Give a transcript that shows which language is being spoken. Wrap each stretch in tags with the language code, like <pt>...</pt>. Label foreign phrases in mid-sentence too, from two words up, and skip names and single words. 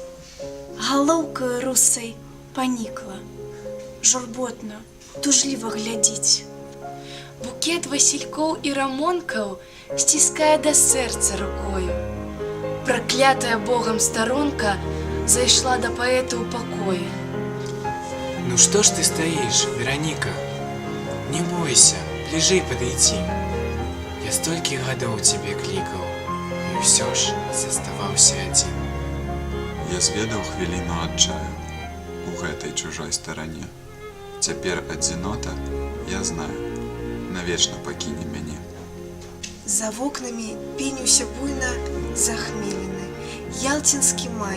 <be>Галоўкаю русай панікла, журботна, тужліва глядзіць. Букет васількоў і рамонкаў сціскае да сэрца рукою. Праклятая Богам старонка зайшла да паэта ў пакоі.</be> <ru>Ну что ж ты стоишь, Вероника? Не бойся, ближе подойти. Я стольких годов тебе кликал, и все ж заставаўся один.</ru> <be>Я зведаў хвіліну адчаю у гэтай чужой старане. Цяпер адзінота, я знаю, навечна пакіне мяне. За вокнамі пеніўся буйна захмелены ялцінскі май.</be>